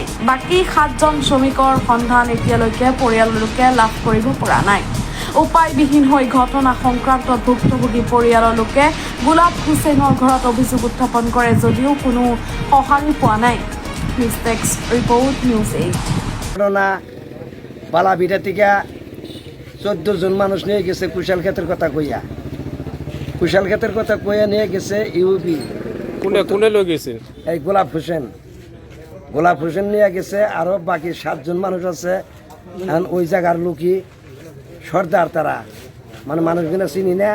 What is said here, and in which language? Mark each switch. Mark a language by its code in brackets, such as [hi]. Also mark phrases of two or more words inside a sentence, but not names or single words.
[as] বাকী 7জন শ্ৰমিকৰ সন্ধান এতিয়ালৈকে পৰিয়ালৰ লোকে লাভ কৰিব পৰা নাই। উপায়বিহীন হৈ ঘটনা সংক্ৰান্তত ভুক্তভোগী পৰিয়ালৰ লোকে গোলাপ হুছেইনৰ ঘৰত অভিযোগ উত্থাপন কৰে যদিও কোনো সঁহাৰি পোৱা নাই। নিউজ ডেস্ক ৰিপোৰ্ট, নিউজ 8। [bn] বালাভিটা থেকে 14 জন মানুষ নিয়ে গেছে কুশাল ক্ষেতের কথা কইয়া। কুশাল ক্ষেতের কথা কইয়া নিয়ে গেছে ইউপি। কোনে লই গেছে? এই গোলাপ হোসেন নিয়ে গেছে। আরো বাকি 7জন মানুষ আছে। এখন ওই জায়গার লোকই সর্দার, তারা মানে মানুষগুলো চিনি না।